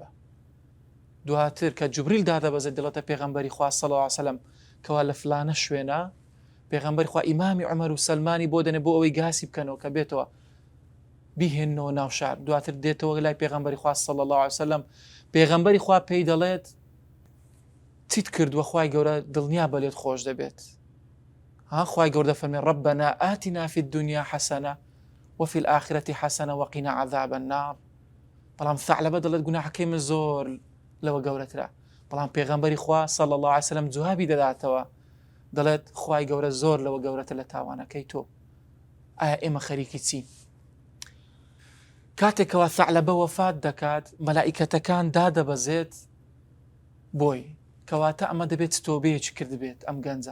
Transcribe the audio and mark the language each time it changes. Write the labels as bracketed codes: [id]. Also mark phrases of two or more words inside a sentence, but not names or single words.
[ckb] دواتر کە جوبریل دادەبەزێت دەڵێتە پێغەمبەری خوا [ar] صلی الله علیه و سلم [ckb] کەوا لە فلانە شوێنە، پێغەمبەری خوا ئیمامی عومەر و سەلمانی بۆ دەنێ بۆ ئەوەی گاسی بکەنەوە کە بێتەوە بیهێنەوە ناو شار. دواتر دێتەوە لای پێغەمبەری خوا [ar] صلی الله علیه و سلم، [ckb] پێغەمبەری خوا پێی دەڵێت چیت کردووە، خوای گەورە دڵنیا بەلێت خۆش دەبێت. خوای گەورە دەفەرمێ [ar] ربنا آتنا في الدنيا حسنة وفي الآخرة حسنة وقنا عذاب النار. [ckb] بەڵام ثەعلەبە دەڵێت گوناحەکەی من زۆر لەوە گەورەترە، بەڵام پێغەمبەری خوا [ar] صلی الله علیه و سلم [ckb] جوابی دەداتەوە، دەڵێت خوای گەورە زۆر لەوە گەورەتر لە تاوانەکەی تۆ. ئایا ئێمە خەریکی چین؟ کاتێکەوە ثەعلەبە وەفات دەکات، مەلائیکەتەکان دادەبەزێت بۆی، کەواتە ئەمە دەبێت تۆبەیەکی کرد بێت ئەم گەنجە.